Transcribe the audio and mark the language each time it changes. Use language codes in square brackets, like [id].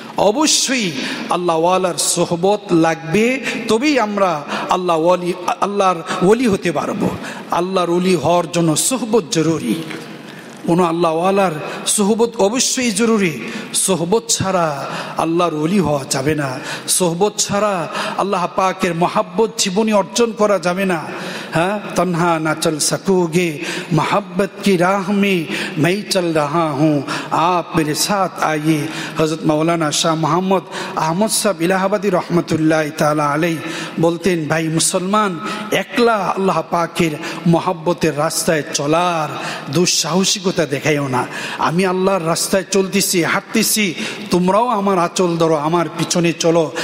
[bn] অবশ্যই আল্লাহওয়ালার সোহবত লাগবে, তবেই আমরা আল্লাহর ওলি হতে পারবো। আল্লাহর ওলি হওয়ার জন্য সোহবত জরুরি। কোনো আল্লাহওয়ালার সোহবত অবশ্যই জরুরি। সোহবত ছাড়া আল্লাহর ওলি হওয়া যাবে না, সোহবত ছাড়া আল্লাহ পাকের মহাব্বত জীবনী অর্জন করা যাবে না। [hi] তন্হা না চল সकोगे मोहब्बत की राह में मैं चल रहा हूँ, आप मेरे साथ आइए। [bn] हज़रत मौलाना शाह मोहम्मद अहमद साहब इलाहाबादी रहमतुल्लाह ताला अलैह বলতেন, ভাই মুসলমান, একলা আল্লাহ পাকের মহাব্বতের রাস্তায় চলার দুঃসাহসিকতা দেখাইও না। আমি আল্লাহর রাস্তায় চলতেছি, হাঁটতেছি, তোমরাও আমার আঁচল ধরো, আমার পিছনে চলো।